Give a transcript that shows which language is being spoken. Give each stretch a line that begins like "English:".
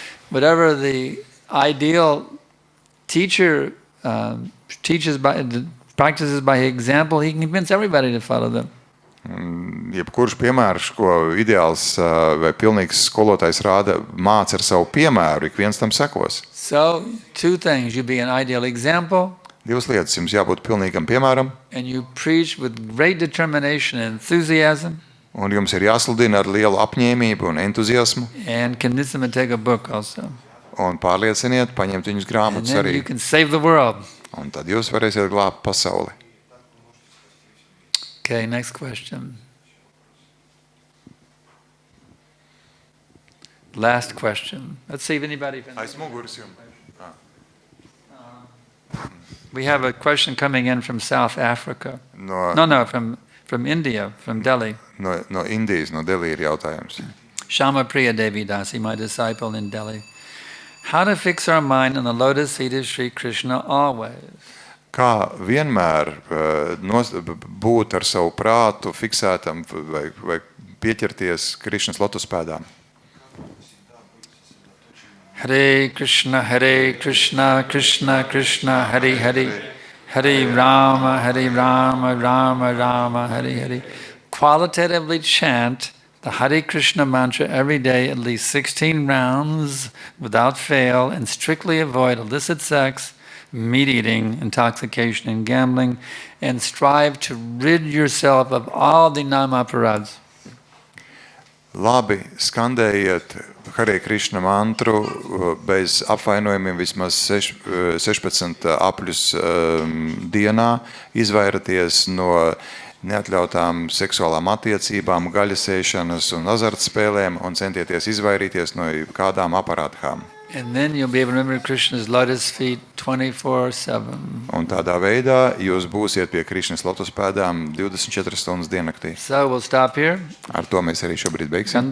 English: Whatever the ideal teacher teaches by practices by example, he can convince everybody to follow them.
Latvian: Jebkurš piemērs, ko ideāls vai pilnīgs skolotājs rāda, māca ar savu piemēru, ik viens tam sekos.
English: So, two things. You be an ideal example,
Latvian: Divas lietas, jums jābūt pilnīgam piemēram,
English: and you preach with great determination and enthusiasm,
Latvian: un jums ir jāsludina ar lielu apņēmību un entuziasmu,
English: and convince them to take a book also.
Latvian: un pārlieciniet, paņemt viņus
English: And
Latvian: grāmatas
English: then
Latvian: arī,
English: you can save the world.
Latvian: un tad jūs varēsiet glābt pasauli.
English: Okay, next question. Last question. Let's see if anybody...
Latvian: Aiz muguras jums.
English: We have a question coming in from South Africa.
Latvian: No,
English: No, from India, from Delhi.
Latvian: no Indijas, no Delī ir jautājums.
English: Shama Priya Devi Dasi, my disciple in Delhi. How to fix our mind on the lotus feet of Sri Krishna always?
Latvian: Kā vienmēr būt ar savu prātu fiksētam vai pieķerties Krišnas lotuspēdām?
Sanskrit: Hare Krishna, Krishna Krishna, Hare Hare, Hare Rama, Rama Rama, Hare Hare.
English: Qualitatively chant the Hare Krishna mantra every day, at least 16 rounds without fail, and strictly avoid illicit sex, meat eating, intoxication, and gambling, and strive to rid yourself of all the namaparāds.
Latvian: Labi, skandējiet Hare Krishna mantru bez apvainojumiem vismaz 16 apļus dienā, izvairaties no neatļautām seksuālām attiecībām, gaļasēšanas un azartspēlēm un centieties izvairīties no kādām aparāthām.
English: And then you'll be able to remember Krishna's lotus feet 24/7.
Latvian: Un tādā veidā jūs būsiet pie Krišnas lotuspēdām 24 stundas diennaktī.
English: So we'll stop here.
Latvian: Ar to mēs arī šobrīd beigsim.